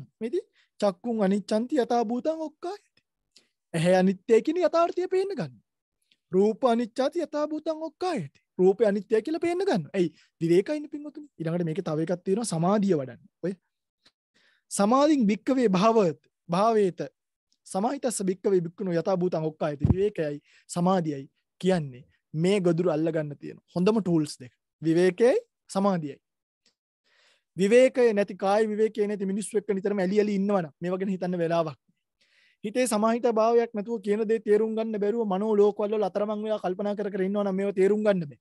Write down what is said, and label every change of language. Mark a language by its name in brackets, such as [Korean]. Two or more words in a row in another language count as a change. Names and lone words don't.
[Pali] මේදී චක්කුං අනිච්ඡන්ති යථා භූතං ඔක්කායති. [Sinhala] ඇහැ අනිත්‍යයි කියන යථාර්ථය පේන්න ගන්න. [Pali] රූප අනිච්ඡාති යථා භූතං ඔක්කායති. [Sinhala] රූපය අනිත්‍යයි කියලා පේන්න ගන්න. ඇයි? විවේකයිනේ පින්වතුනි. ඊළඟට මේකේ තව එකක් තියෙනවා සමාධිය වඩන්න. [Pali] ඔය සමාධින් භික්කවේ භාවයත් භාවේත සමාහිතස්ස භික්ඛවේ භික්ඛුනෝ යථා භූතං ඔක්කායති [Sinhala] විවේකයයි සමාධියයි කියන්නේ මේ ගොදුරු අල්ලගන්න තියෙන හොඳම ටූල්ස් දෙක. විවේකයයි සමාධියයි. විවේකය නැති කාය විවේකය නැති මිනිස්සු එක්ක නිතරම ඇලි ඇලි ඉන්නවනම් මේව ගැන හිතන්න වෙලාවක්. හිතේ සමාහිත භාවයක් නැතුව කියන දේ තේරුම් ගන්න බැරුව මනෝ ලෝකවල වල අතරමං වෙලා කල්පනා කර කර ඉන්නවනම් මේව තේරුම් ගන්න බෑ.